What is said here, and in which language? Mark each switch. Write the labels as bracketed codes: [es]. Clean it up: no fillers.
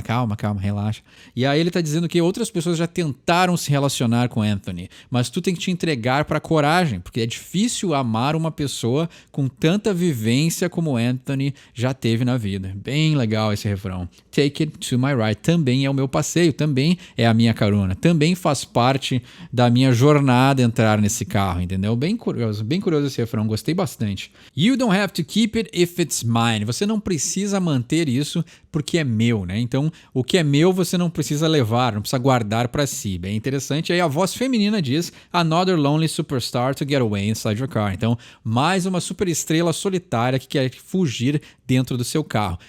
[pt] Calma, relaxa. E aí ele tá dizendo que outras pessoas já tentaram se relacionar com Anthony, mas tu tem que te entregar pra coragem, porque é difícil amar uma pessoa com tanta vivência como Anthony já teve na vida. Bem legal esse refrão. [en] Take it to my ride. [pt] Também é o meu passeio, também é a minha carona, também faz parte da minha jornada entrar nesse carro, entendeu? Bem curioso esse refrão, gostei bastante. [en] You don't have to keep it if it's mine. [pt] Você não precisa manter isso porque é meu, né? Então, o que é meu você não precisa levar, não precisa guardar para si. Bem interessante. E aí a voz feminina diz [en] Another lonely superstar to get away inside your car. [pt] Então, mais uma superestrela solitária que quer fugir dentro do seu carro.